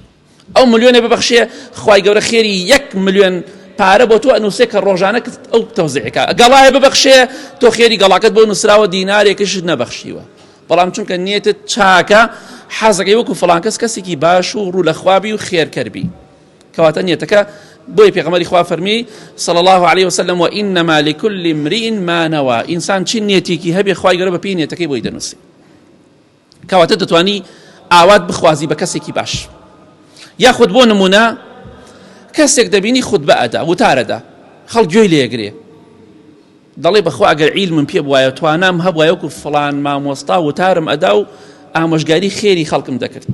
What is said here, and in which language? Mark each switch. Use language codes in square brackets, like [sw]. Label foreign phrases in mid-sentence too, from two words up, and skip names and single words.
[ckb] ئەو ملیۆنێ ببەخشێ خوای گەورە خێری 1 ملیۆن پارە بۆ تۆ ئەنووسێ کە ڕۆژانە ئەو تەوزیعەکە. گەڵایە ببەخشێ تۆ خێری گەڵاکەت بۆ نووسراوە دینارێکش نەبەخشیوە، بەڵام چونکە نیەتت چاکە حەزەکەی وەکو فڵان کەس کەسێکی باش و ڕوو لە خوابی و خێرکەربی، کەواتە نیەتەکە بۆی پێغەمبەری خوا فەرمی [ar] صلی الله علیه وسلم وإنما لكل امرئ ما نوى. [ckb] ئینسان چی نیەتێکی هەبێ خوای گەورە بە پێی نیەتەکەی بۆی دەنووسێ. کەواتە دەتوانی ئاوات بخوازی بە کەسێکی باش. یاخود بۆ نمونە کەسێک دەبینی خودبە ئەدا، وتارەدا، خەڵک گوێی لێگرێ، دەڵێ بەخوا ئەگەر عیلمم پێ بوایە توانام هەبوایە وەکو فڵان مامۆستا وتارم ئەدا و ئامۆژگاری خێری خەڵکم دەکرد.